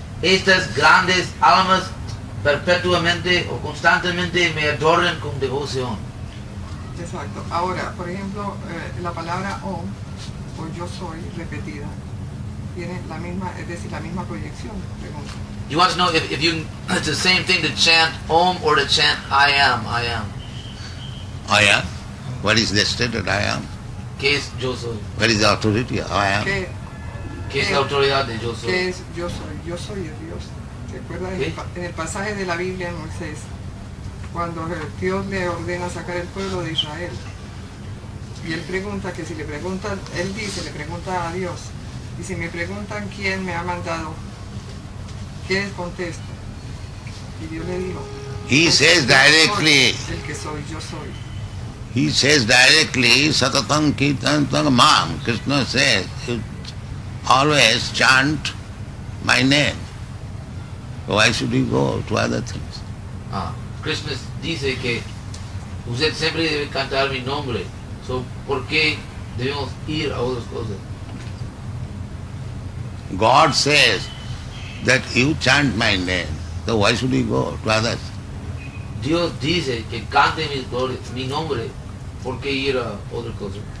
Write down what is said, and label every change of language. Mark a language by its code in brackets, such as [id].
[es] Estas grandes almas perpetuamente o constantemente me adoran con devoción. Exacto. Ahora, por ejemplo, la palabra Om o yo soy repetida tiene la misma, es decir, la misma proyección. Pregunta. [en] You want to know if you it's the same thing to chant Om or to chant I am, I am. I am. What is the stated I am? [es] ¿Qué es yo soy? [en] What is the authority? I am. [es] ¿Qué es la autoridad de yo soy? ¿Qué es yo soy? Yo soy el Dios. ¿Se acuerdan en el pasaje de la Biblia en Moisés? Cuando Dios le ordena sacar el pueblo de Israel. Y él pregunta que si le preguntan, él dice, le pregunta a Dios, y si me preguntan quién me ha mandado, ¿qué les contesto? Y Dios le dijo, [en] He says directly. [es] El que soy, yo soy. [en] He says directly, [sa] Satatam kirtantam mam. [en] Krishna says, you always chant my name. Why should you go to other things? [es] Krishna dice que usted siempre debe cantar mi nombre. So, ¿por qué debemos ir a otras cosas? [en] God says that you chant my name. So why should you go to others? [es] Dios dice que cante mi nombre. ¿Por qué ir a otra cosa?